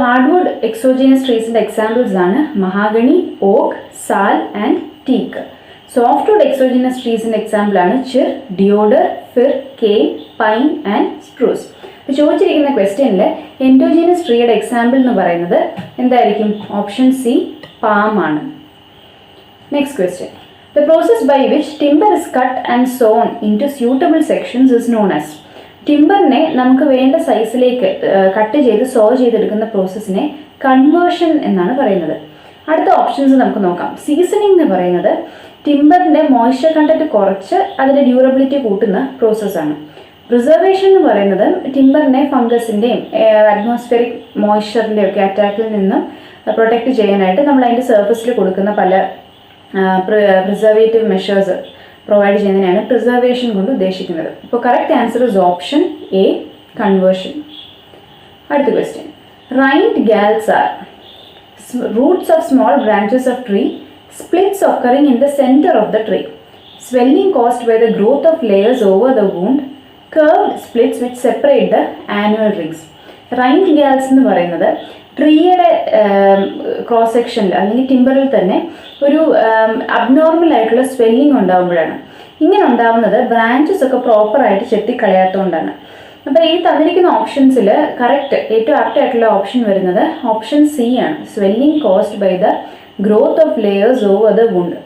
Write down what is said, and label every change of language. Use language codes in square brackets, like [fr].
[ml] Hardwood exogenous ട്രീസിന്റെ examples ആണ് mahogany, oak, Sal and teak. സോഫ്റ്റ്വുഡ് exogenous ട്രീസിന്റെ example ആണ് ചിർ, ഡിയോഡർ, ഫിർ, cane, pine and spruce. ഇപ്പോൾ ചോദിച്ചിരിക്കുന്ന ക്വസ്റ്റ്യനിൽ എൻഡോജീനസ് ട്രീയുടെ എക്സാമ്പിൾ എന്ന് പറയുന്നത് എന്തായിരിക്കും? ഓപ്ഷൻ സി, പാം ആണ്. Next question. [en] The process by which timber is cut and sewn into suitable sections is known as. [ml] ടിമ്പറിനെ നമുക്ക് വേണ്ട സൈസിലേക്ക് കട്ട് ചെയ്ത് സോ ചെയ്തെടുക്കുന്ന പ്രോസസ്സിനെ കൺവേർഷൻ എന്നാണ് പറയുന്നത്. അടുത്ത ഓപ്ഷൻസ് നമുക്ക് നോക്കാം. സീസണിംഗ് എന്ന് പറയുന്നത് ടിമ്പറിൻ്റെ മോയ്സ്ചർ കണ്ടന്റ് കുറച്ച് അതിൻ്റെ ഡ്യൂറബിലിറ്റി കൂട്ടുന്ന പ്രോസസ്സാണ്. പ്രിസർവേഷൻ എന്ന് പറയുന്നത് ടിമ്പറിനെ ഫംഗസിൻ്റെയും അറ്റ്മോസ്ഫിയറിക് മോയ്സ്ചറിൻ്റെ ഒക്കെ അറ്റാക്കിൽ നിന്നും പ്രൊട്ടക്റ്റ് ചെയ്യാനായിട്ട് നമ്മൾ അതിൻ്റെ സർഫസിൽ കൊടുക്കുന്ന പല പ്രിസർവേറ്റീവ് മെഷേഴ്സ് പ്രൊവൈഡ് ചെയ്യുന്നതിനാണ് പ്രിസർവേഷൻ കൊണ്ട് ഉദ്ദേശിക്കുന്നത്. [en] ഇപ്പോൾ correct answer is option A, conversion. [ml] അടുത്ത question. [en] Rind galls are roots of small branches of tree, splits occurring in the center of the tree, swelling caused by the growth of layers over the wound, curved splits which separate the annual rings. [ml] Rained ഗാൽസ് എന്ന് പറയുന്നത് ട്രീയുടെ cross സെക്ഷനിൽ അല്ലെങ്കിൽ ടിമ്പറിൽ തന്നെ ഒരു abnormal ആയിട്ടുള്ള swelling ഉണ്ടാകുമ്പോഴാണ്. ഇങ്ങനെ ഉണ്ടാകുന്നത് ബ്രാഞ്ചസ് ഒക്കെ പ്രോപ്പറായിട്ട് ചെത്തിക്കളയാത്തതുകൊണ്ടാണ്. അപ്പോൾ ഈ തന്നിരിക്കുന്ന ഓപ്ഷൻസിൽ കറക്റ്റ് ഏറ്റവും ആപ്റ്റ് ആയിട്ടുള്ള ഓപ്ഷൻ വരുന്നത് ഓപ്ഷൻ സി ആണ്, [en] Swelling caused by the growth of layers over the wound.